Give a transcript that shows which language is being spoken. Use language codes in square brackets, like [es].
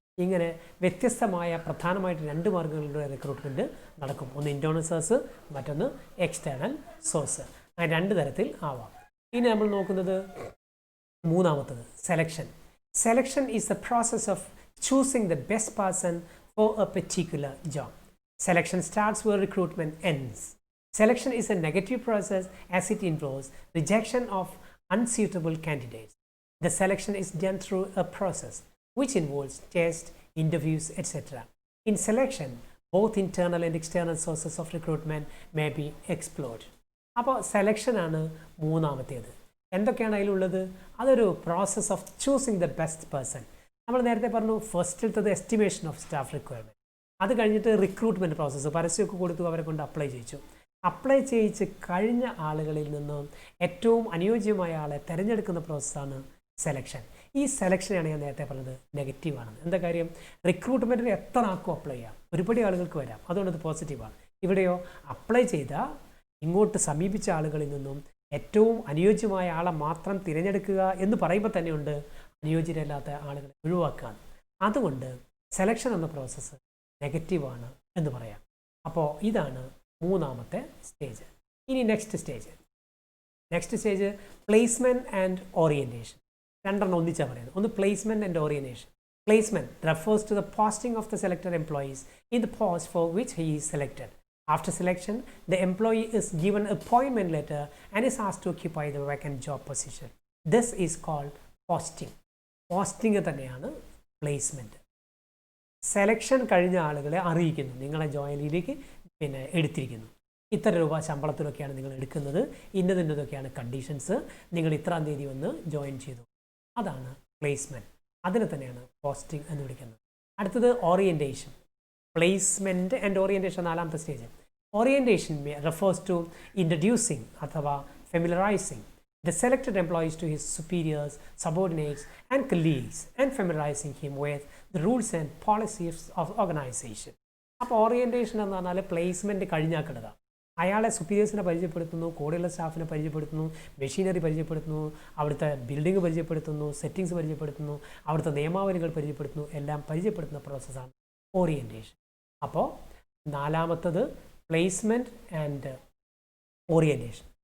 [ml] ഇങ്ങനെ വ്യത്യസ്തമായ പ്രധാനമായിട്ട് 2 മാർഗ്ഗങ്ങളിലൂടെ റിക്രൂട്ട്മെൻറ്റ് നടക്കും. ഒന്ന് ഇൻറ്റേർണൽ സോഴ്സ്, മറ്റൊന്ന് എക്സ്റ്റേണൽ സോഴ്സ്. അങ്ങനെ 2 തരത്തിൽ ആവാം. ഇനി നമ്മൾ നോക്കുന്നത് മൂന്നാമത്തത് selection. [en] Selection is the process of choosing the best person for a particular job. Selection starts where recruitment ends. Selection is a negative process as it involves rejection of unsuitable candidates. The selection is done through a process which involves tests, interviews, etc. In selection, both internal and external sources of recruitment may be explored. [ml] അപ്പോൾ selection ആണ് മൂന്നാമത്തേത്. എന്തൊക്കെയാണ് അതിലുള്ളത്? അതൊരു [en] Process of choosing the best person. [ml] നമ്മൾ നേരത്തെ പറഞ്ഞു ഫസ്റ്റിലത്തത് [en] Estimation of staff requirement. [ml] അത് കഴിഞ്ഞിട്ട് റിക്രൂട്ട്മെൻറ്റ് പ്രോസസ്സ്, പരസ്യമൊക്കെ കൊടുത്തു അവരെ കൊണ്ട് അപ്ലൈ ചെയ്യിച്ചു. അപ്ലൈ ചെയ്യിച്ച് കഴിഞ്ഞ ആളുകളിൽ നിന്നും ഏറ്റവും അനുയോജ്യമായ ആളെ തിരഞ്ഞെടുക്കുന്ന പ്രോസസ്സാണ് സെലക്ഷൻ. ഈ സെലക്ഷനാണ് ഞാൻ നേരത്തെ പറഞ്ഞത് നെഗറ്റീവാണ്. എന്താ കാര്യം? റിക്രൂട്ട്മെൻറ്റിന് എത്ര ആൾക്കും അപ്ലൈ ചെയ്യാം, ഒരുപാട് ആളുകൾക്ക് വരാം, അതുകൊണ്ട് അത് പോസിറ്റീവാണ്. ഇവിടെയോ അപ്ലൈ ചെയ്ത ഇങ്ങോട്ട് സമീപിച്ച ആളുകളിൽ നിന്നും ഏറ്റവും അനുയോജ്യമായ ആളെ മാത്രം തിരഞ്ഞെടുക്കുക എന്ന് പറയുമ്പോൾ തന്നെയുണ്ട് അനുയോജ്യരല്ലാത്ത ആളുകളെ ഒഴിവാക്കുക. അതുകൊണ്ട് സെലക്ഷൻ എന്ന പ്രോസസ്സ് നെഗറ്റീവാണ് എന്ന് പറയാം. അപ്പോൾ ഇതാണ് മൂന്നാമത്തെ സ്റ്റേജ്. ഇനി next stage placement and orientation. 2 ഒന്നിച്ചാണ് പറയുന്നത്. ഒന്ന് placement and orientation. [en] Placement refers to the posting of the selected employees in the post for which he is selected. After selection, the employee is given an appointment letter and is asked to occupy the vacant job position. This is called posting. [ml] Posting തന്നെയാണ് placement. Selection കഴിഞ്ഞ ആളുകളെ അറിയിക്കുന്നു, നിങ്ങളെ ജോലിയിലേക്ക് എടുത്തിരിക്കുന്നു, ഇത്ര രൂപ ശമ്പളത്തിലൊക്കെയാണ് നിങ്ങൾ എടുക്കുന്നത്, ഇന്നതൊക്കെയാണ് കണ്ടീഷൻസ്, നിങ്ങൾ ഇത്രാം തീയതി വന്ന് ജോയിൻ ചെയ്തു. അതാണ് പ്ലേസ്മെൻറ്റ്. അതിനെ തന്നെയാണ് പോസ്റ്റിംഗ് എന്ന് വിളിക്കുന്നത്. അടുത്തത് orientation. Placement and orientation 4ാമത്തെ stage. [en] Orientation refers to introducing അഥവാ familiarizing the selected employees to his superiors, subordinates and colleagues and familiarizing him with the rules and policies of organization. [ml] അപ്പോൾ orientation എന്ന് പറഞ്ഞാൽ placement കഴിഞ്ഞാക്കിടുക. അയാളെ സുപ്പീരിയേഴ്സിനെ പരിചയപ്പെടുത്തുന്നു, കൂടെയുള്ള സ്റ്റാഫിനെ പരിചയപ്പെടുത്തുന്നു, മെഷീനറി പരിചയപ്പെടുത്തുന്നു, അവിടുത്തെ ബിൽഡിംഗ് പരിചയപ്പെടുത്തുന്നു, സെറ്റിങ്സ് പരിചയപ്പെടുത്തുന്നു, അവിടുത്തെ നിയമാവലികൾ പരിചയപ്പെടുത്തുന്നു, എല്ലാം പരിചയപ്പെടുത്തുന്ന പ്രോസസ്സാണ് ഓറിയൻറ്റേഷൻ. അപ്പോൾ നാലാമത്തത് പ്ലേസ്മെൻറ്റ് ആൻഡ് ഓറിയൻറ്റേഷൻ.